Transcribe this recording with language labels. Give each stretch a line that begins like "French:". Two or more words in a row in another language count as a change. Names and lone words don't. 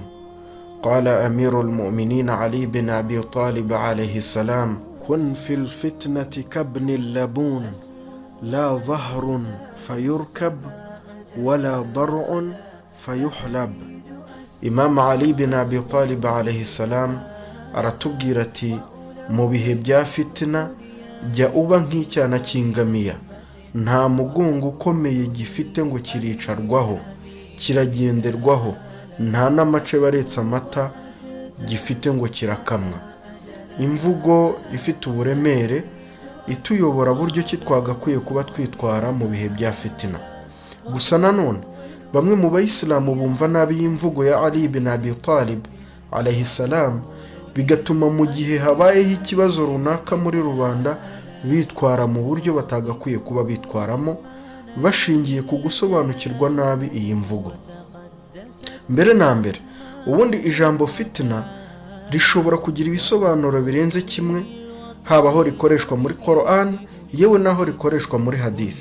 Arabic: قال أمير المؤمنين علي بن أبي طالب عليه السلام: كن في الفتنة كابن اللبون، لا ظهر فيركب ولا ضرع فيحلب.
Kinyarwanda: Imam Ali bin Abi Talib
Arabic: عليه السلام
Kinyarwanda: aratubwira ati, mu bihe bya fitina jya uba nk'icyana cy'ingamiya, nta mugongo ukomeye gifite ngo kiricarwaho, kiragenderwaho, nta n'amace baretse amata gifite ngo kirakamwa. Imvugo ifite uburemere ituyobora buryo ki twagakwiye kuba twitwara mu bihe bya fitina. Gusa nanone bamwe mu bayisilamu bumva nabi imvugo ya Ali bin Abi Talib
Arabic: عليه السلام,
Kinyarwanda: bigatuma mu gihe habayeho ikibazo runaka muri rubanda bitwara mu buryo batagakwiye kuba bitwaramo, bashingiye ku gusobanukirwa nabi iyi mvugo. Mbere na mbere, ubundi ijambo fitina rishobora kugira ibisobanuro birenze kimwe, haba aho rikoreshwa muri Quran yewe naho rikoreshwa muri hadith.